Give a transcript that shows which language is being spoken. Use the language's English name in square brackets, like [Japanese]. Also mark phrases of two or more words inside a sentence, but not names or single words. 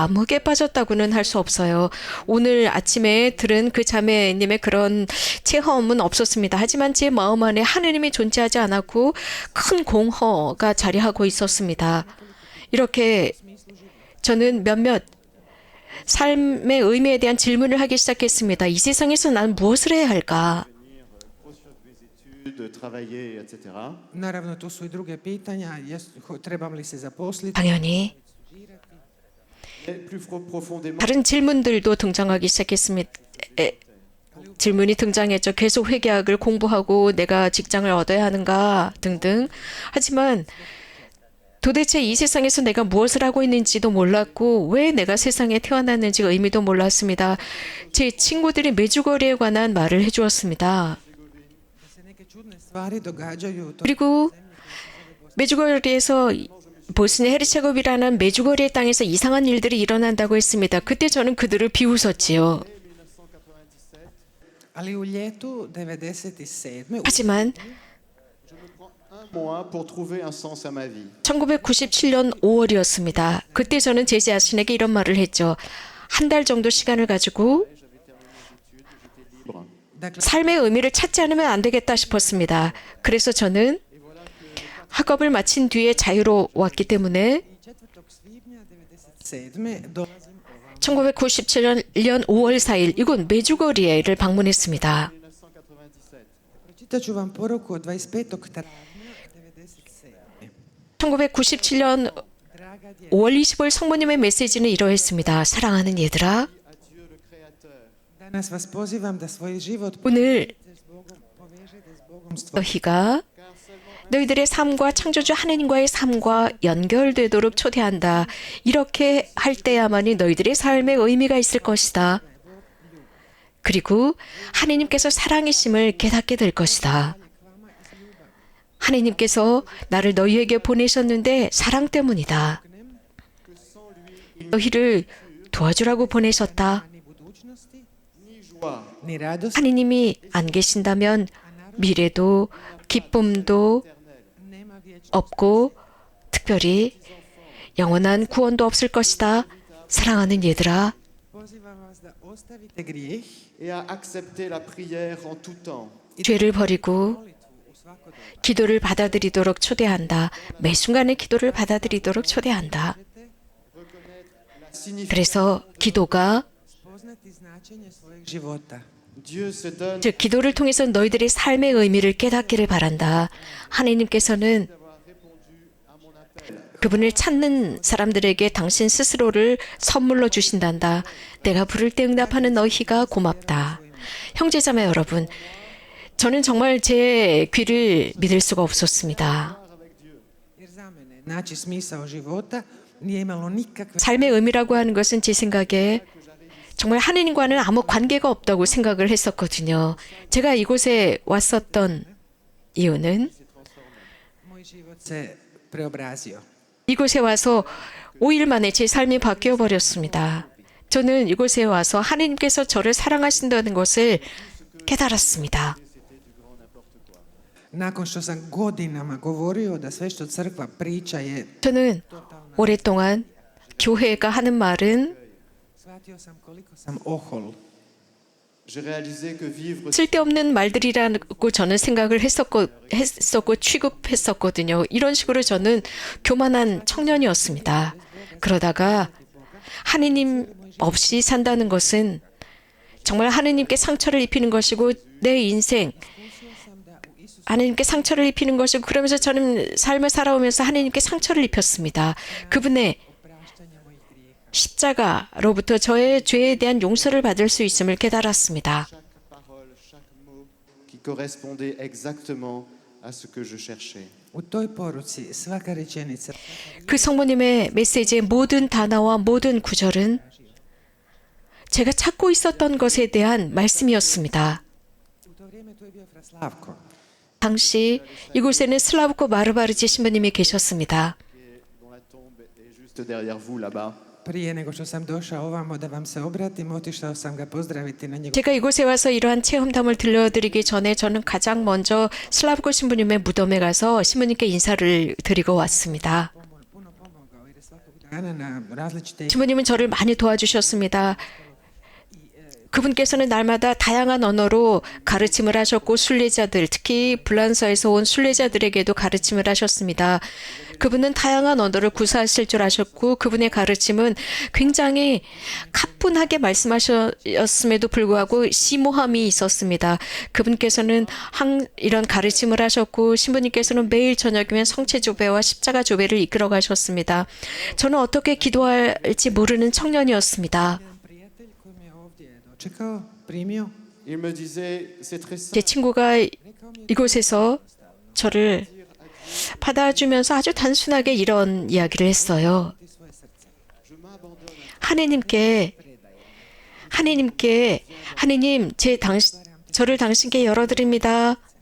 [Korean] 암흑에 빠졌다고는 할 수 없어요. 오늘 아침에 들은 그 자매님의 그런 체험은 없었습니다. 하지만 제 마음 안에 하느님이 존재하지 않았고 큰 공허가 자리하고 있었습니다. 이렇게 저는 몇몇 삶의 의미에 대한 질문을 하기 시작했습니다. 이 세상에서 난 무엇을 해야 할까? [French] de travailler, etc. [Croatian] Naravno, tu su i druge pitanja, trebam li se zaposliti, [Korean] 당연히 [French] Mais plus profondément, [Korean] 다른 질문들도 등장하기 시작했습니다. 질문이 등장했죠. 계속 회계학을 공부하고 내가 직장을 얻어야 하는가 등등. 하지만 도대체 이 세상에서 내가 무엇을 하고 있는지도 몰랐고 왜 내가 세상에 태어났는지 의미도 몰랐습니다. 제 친구들이 메주거리에 관한 말을 해주었습니다. [Croatian] se neke čudne stvari događaju, to [Korean] 그리고 메주거리에서 보스니아 헤르체고비라는 메주거리의 땅에서 이상한 일들이 일어난다고 했습니다. 그때 저는 그들을 비웃었지요. [Croatian] ali u ljetu 97. [Korean] 하지만 [French] un mois pour trouver un sens à ma vie. [Korean] 1997년 5월이었습니다. 그때 저는 제 자신에게 이런 말을 했죠. 한 달 정도 시간을 가지고 [French] Libre. [Croatian] Dakle, [Korean] 삶의 의미를 찾지 않으면 안 되겠다 싶었습니다. 그래서 저는 학업을 마친 뒤에 자유로웠기 때문에 [Croatian] 4. svibnja 97. dolazim [Korean] 1997년 5월 4일 이곳 메주거리에를 방문했습니다. 1997. [Croatian] Pročitat ću vam poruku od 25. travnja 97. [Korean] 1997년 [Croatian] Draga djeca, [Korean] 5월 25일 성모님의 메시지는 이러했습니다. 사랑하는 얘들아, [French] À Dieu le Créateur. [Croatian] danas vas pozivam da svoj život [Korean] 오늘 [Croatian] povežete s Bogom stvorenja. [Korean] 너희가 너희들의 삶과 창조주 하느님과의 삶과 연결되도록 초대한다. 이렇게 할 때야만이 너희들의 삶에 의미가 있을 것이다. 그리고 하느님께서 사랑이심을 깨닫게 될 것이다. 하느님께서 나를 너희에게 보내셨는데 사랑 때문이다. 너희를 도와주라고 보내셨다. [Croatian] Ni budućnosti, [French] Ni joie, [Croatian] ni radosti, [Korean] 하느님이 안 계신다면 미래도 기쁨도 [Croatian] nema vječnosti. [Korean] 없고 특별히 영원한 구원도 없을 것이다. 사랑하는 얘들아, [Croatian] Pozivam vas da ostavite grijeh [French] et à accepter la prière en tout temps. [Korean] 죄를 버리고 [Croatian] molitvu u svako doba. [Korean] 기도를 받아들이도록 초대한다. 매 순간의 기도를 받아들이도록 초대한다. [French] La signification. [Korean] 그래서 기도가 [Croatian] Spoznati značenje svojeg života. [French] Dieu se donne [Korean] 즉 기도를 통해서 너희들의 삶의 의미를 깨닫기를 바란다. 하나님께서는 그분을 찾는 사람들에게 당신 스스로를 선물로 주신단다. 내가 부를 때 응답하는 너희가 고맙다. 형제자매 여러분, 저는 정말 제 귀를 믿을 수가 없었습니다. [Croatian] Jer za mene naći smisao života nije imalo nikakve [Korean] 삶의 의미라고 하는 것은 제 생각에 정말 하느님과는 아무 관계가 없다고 생각을 했었거든요. 제가 이곳에 왔었던 이유는 [Croatian] moj život se preobrazio. [Korean] 이곳에 와서 5일 만에 제 삶이 바뀌어 버렸습니다. 저는 이곳에 와서 하느님께서 저를 사랑하신다는 것을 깨달았습니다. [Croatian] Nakon što sam godinama govorio da sve što crkva priča je, [Korean] 저는 오랫동안 교회가 하는 말은 [Croatian] shvatio sam koliko sam ohol. [French] j'ai réalisé que vivre [Korean] 쓸데없는 말들이라고 저는 생각을 했었고 취급했었거든요. 이런 식으로 저는 교만한 청년이었습니다. 그러다가 하느님 없이 산다는 것은 정말 하느님께 상처를 입히는 것이고 내 인생 하느님께 상처를 입히는 것이고 그러면서 저는 삶을 살아오면서 하느님께 상처를 입혔습니다. 그분의 [Croatian] Praštanja mojih grijeha. [Korean] 십자가로부터 저의 죄에 대한 용서를 받을 수 있음을 깨달았습니다. [French] chaque parole, chaque mot qui correspondait exactement à ce que je cherchais. [Croatian] U toj poruci svaka rečenica [Korean] 그 성모님의 메시지의 모든 단어와 모든 구절은 제가 찾고 있었던 것에 대한 말씀이었습니다. [Croatian] u to vrijeme tu je bio Fra Slavko. [Korean] 당시 이곳에는 슬라브코 마르바르지 신부님이 계셨습니다. [French] Dont la tombe est juste derrière vous là-bas. [Croatian] Prije nego što sam došao ovamo da vam se obratim, otišao sam ga pozdraviti na njegov [Korean] 제가 이곳에 와서 이러한 체험담을 들려드리기 전에 저는 가장 먼저 슬라브코 신부님의 무덤에 가서 신부님께 인사를 드리고 왔습니다. [Croatian] puno pomogao na različite [Korean] 신부님은 저를 많이 도와주셨습니다. 그분께서는 날마다 다양한 언어로 가르침을 하셨고 순례자들, 특히 불란서에서 온 순례자들에게도 가르침을 하셨습니다. 그분은 다양한 언어를 구사하실 줄 아셨고 그분의 가르침은 굉장히 가뿐하게 말씀하셨음에도 불구하고 심오함이 있었습니다. 그분께서는 이런 가르침을 하셨고 신부님께서는 매일 저녁이면 성체조배와 십자가 조배를 이끌어 가셨습니다. 저는 어떻게 기도할지 모르는 청년이었습니다. [Croatian] prijatelj koji me ovdje dočekao, primio, [French] Il me disait, c'est très [Korean] 제 [French] simple. [Korean] 친구가 이곳에서 저를 받아주면서 아주 단순하게 이런 이야기를 했어요. 하느님, 저를 당신께 열어드립니다.